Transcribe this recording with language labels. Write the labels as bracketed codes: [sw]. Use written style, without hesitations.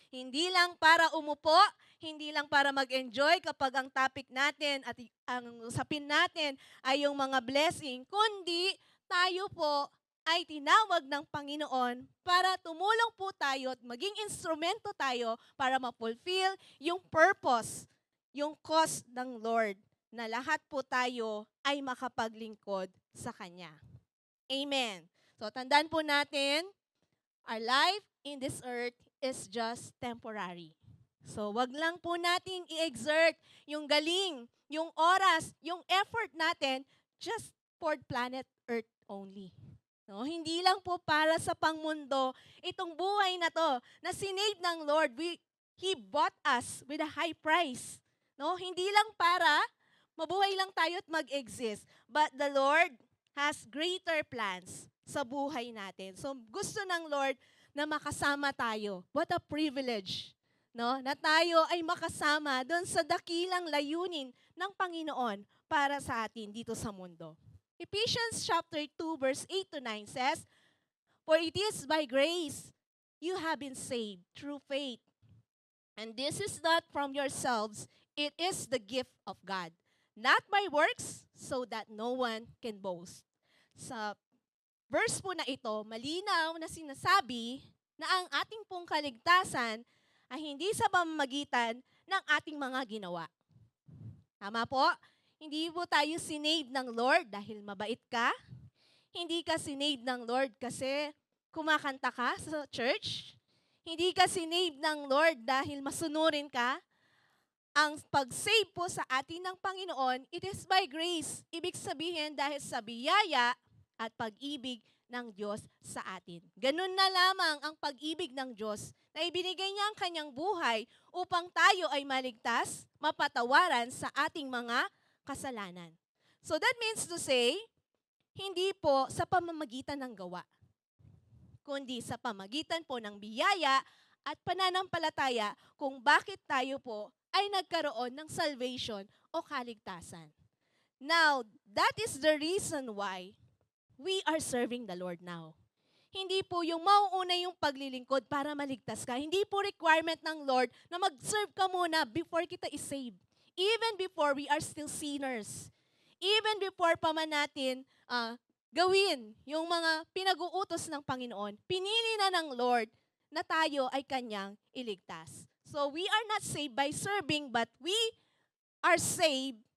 [tl] Hindi lang para umupo, hindi lang para mag-enjoy kapag ang topic natin at ang usapin natin ay yung mga blessing, kundi tayo po ay tinawag ng Panginoon para tumulong po tayo at maging instrumento tayo para ma-fulfill yung purpose, yung cause ng Lord na lahat po tayo ay makapaglingkod sa Kanya. [en] Amen. So, [tl] tandaan po natin, [en] our life in this earth is just temporary. [tl] So, wag lang po nating i-exert yung galing, yung oras, yung effort natin [en] just for planet Earth only. [tl] No, hindi lang po para sa pangmundo itong buhay na to na sinave ng Lord. [en] He bought us with a high price. [tl] No, hindi lang para mabuhay lang tayo at mag-exist, [en] but the Lord has greater plans [tl] sa buhay natin. So gusto ng Lord na makasama tayo. [en] What a privilege, [tl] no? Na tayo ay makasama doon sa dakilang layunin ng Panginoon para sa atin dito sa mundo. [en] Ephesians chapter 2 verse 8 to 9 says, "For it is by grace you have been saved through faith. And this is not from yourselves, it is the gift of God, not by works, so that no one can boast." [tl] Sa verse po na ito, malinaw na sinasabi na ang ating pong kaligtasan ay hindi sa pamamagitan ng ating mga ginawa. Tama po? Hindi po tayo sinave ng Lord dahil mabait ka. Hindi ka sinave ng Lord kasi kumakanta ka sa church. Hindi ka sinave ng Lord dahil masunurin ka. Ang pag-save po sa atin ng Panginoon, [en] it is by grace. [tl] Ibig sabihin dahil sa biyaya at pag-ibig ng Diyos sa atin. Ganun na lamang ang pag-ibig ng Diyos na ibinigay niya ang kanyang buhay upang tayo ay maligtas, mapatawaran sa ating mga kasalanan. [en] So that means to say, [tl] hindi po sa pamamagitan ng gawa, kundi sa pamagitan po ng biyaya at pananampalataya kung bakit tayo po ay nagkaroon ng salvation o kaligtasan. [en] Now, that is the reason why we are serving the Lord now. [tl] Hindi po yung mauuna yung paglilingkod para maligtas ka. Hindi po requirement ng Lord na mag-serve ka muna before kita i-save. [en] Even before we are still sinners. Even before [tl] pa man natin gawin yung mga pinag-uutos ng Panginoon, pinili na ng Lord na tayo ay Kanyang iligtas. [en] So we are not saved by serving, but we are saved.